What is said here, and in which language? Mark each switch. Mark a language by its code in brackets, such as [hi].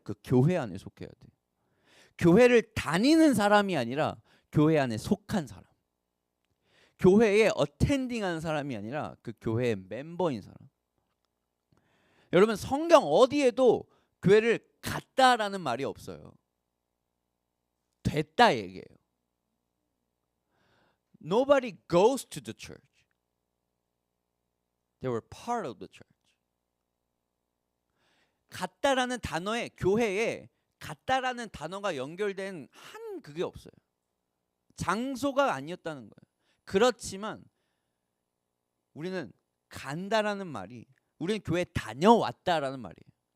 [ko] 그 교회 안에 속해야 돼요. 교회를 다니는 사람이 아니라 교회 안에 속한 사람. 교회에 어텐딩하는 사람이 아니라 그 교회의 멤버인 사람. 여러분 성경 어디에도 교회를 갔다라는 말이 없어요. 됐다 얘기예요. [en] Nobody goes to the church. They were part of the church. [ko] 갔다라는 단어에 교회에 갔다라는 단어가 연결된 한 그게 없어요. 장소가 아니었다는 거예요. 그렇지만 우리는 간다라는 말이 우리는 교회 다녀왔다라는 말이에요.